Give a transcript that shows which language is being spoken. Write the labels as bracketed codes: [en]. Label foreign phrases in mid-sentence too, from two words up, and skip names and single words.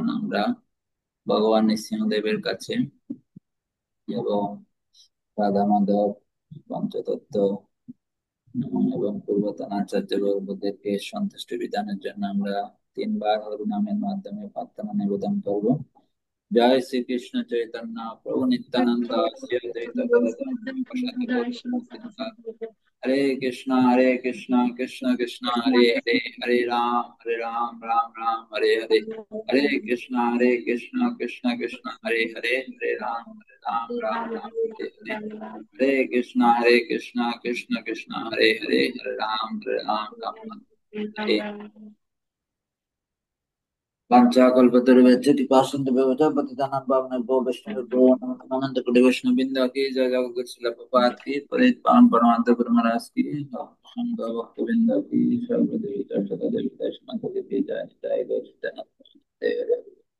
[bn] আমরা ভগবান নৃসিংহদেবের কাছে এবং রাধা মাধব পঞ্চতত্ত্ব এবং পূর্বতন আচার্য বর্গদেরকে সন্তুষ্টি বিধানের জন্য আমরা 3 বার হরিনামের মাধ্যমে প্রার্থনা নিবেদন করব। জয় শ্রীকৃষ্ণ চৈতন্য প্রভু নিত্যানন্দ শ্রী অদ্বৈত গদাধর শিবাসাদি গৌর ভক্তবৃন্দ। [sa] হরে কৃষ্ণ কৃষ্ণ কৃষ্ণ হরে হরে, হরে রাম রাম রাম হরে হরে, হরে কৃষ্ণ কৃষ্ণ কৃষ্ণ হরে হরে, হরে রাম রাম রাম হরে হরে, হরে কৃষ্ণ কৃষ্ণ কৃষ্ণ হরে হরে, হরে রাম রাম রাম হরে। वाञ्छाकल्पतरुभ्यश्च कृपासिन्धुभ्यो पतितानां पावनेभ्यो वैष्णवेभ्यो नमो नमः। [hi] अनंत कोटि वैष्णववृंद की जय, जगद्गुरु श्रील प्रभुपाद की, पतित पावन परमानंद गुरु महाराज की, संत भक्तवृंद की, सर्वदेवी दर्शक देवी दर्शन की जय, जय गौर